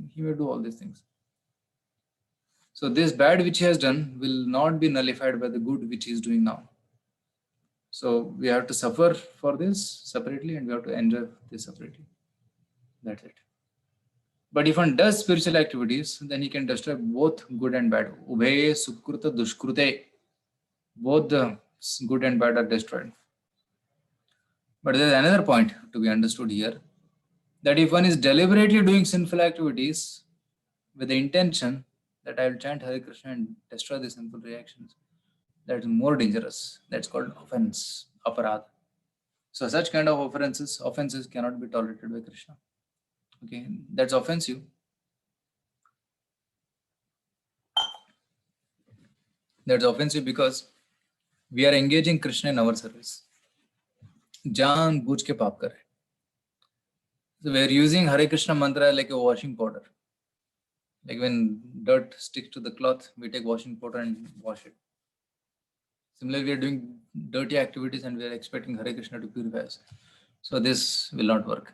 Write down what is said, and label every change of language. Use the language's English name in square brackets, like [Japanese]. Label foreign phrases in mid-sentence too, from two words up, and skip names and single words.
[English] He may do all these things. So this bad which he has done will not be nullified by the good which he is doing now. So we have to suffer for this separately and we have to enjoy this separately. That's it. But if one does spiritual activities, then he can destroy both good and bad. [Sanskrit] Ubhe sukruta dushkrute. [English] Both the good and bad are destroyed. But there is another point to be understood here, that if one is deliberately doing sinful activities with the intention that I will chant Hare Krishna and destroy the sinful reactions, that is more dangerous. That's called offense, aparad. So such kind of offenses cannot be tolerated by Krishna. Okay, that's offensive. That's offensive because we are engaging Krishna in our service. [Hindi] जान बूझ के पाप कर रहे. [English] So we are using Hare Krishna mantra like a washing powder. Like when dirt sticks to the cloth, we take washing powder and wash it. Similarly, we are doing dirty activities and we are expecting Hare Krishna to purify us. So this will not work.